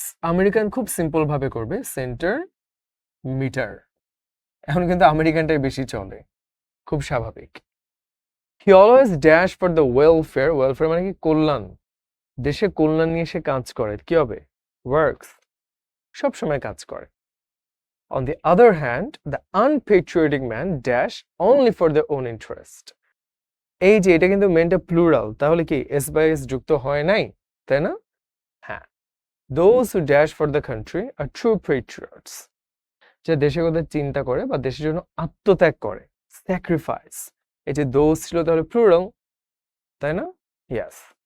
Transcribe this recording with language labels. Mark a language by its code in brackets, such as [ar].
[bn] American খুব simple ভাবে করবে সেন্টার মিটার। এখন কিন্তু আমেরিকানটাই বেশি চলে, খুব স্বাভাবিক। He always dash for the welfare, welfare মানে কি কল্যাণ, দেশের কল্যাণ নিয়ে সে কাজ করে, কি হবে? ওয়ার্কস, সবসময় কাজ করে। [en] On the other hand, the unpatriotic man dash only for their own interest. [bn] এই যে এটা কিন্তু মেনটা প্লুরাল, তাহলে কি এস বাই এস যুক্ত হয় নাই, তাই না? হ্যাঁ, [en] those who dash for the country are true patriots, [bn] যে দেশের কথা চিন্তা করে বা দেশের জন্য আত্মত্যাগ করে, স্যাক্রিফাইস। এই যে those ছিল তাহলে প্লুরাল, তাই না? ইয়েস।